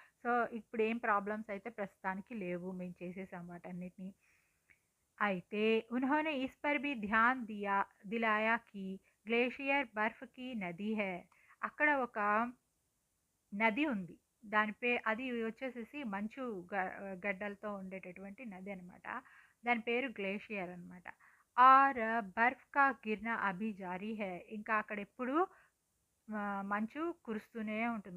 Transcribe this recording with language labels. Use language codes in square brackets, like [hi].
[te] So ఇప్పుడు ఏం problems అయితే ప్రస్తుతానికి లేవు, మేము చేసేసాం వాటన్నిటిని. అయితే [hi] उन्होंने इस पर भी ध्यान दिलाया कि ग्लेशियर बर्फ की नदी है. [te] అక్కడ ఒక నది ఉంది. అది వచ్చేసేసి మంచు గ గడ్డలతో ఉండేటటువంటి నది అనమాట. దాని పేరు గ్లేషియర్ అనమాట. [hi] और बर्फ का गिरना अभी जारी है. [te] ఇంకా అక్కడ ఎప్పుడూ మంచు కురుస్తూనే ఉంటుంది.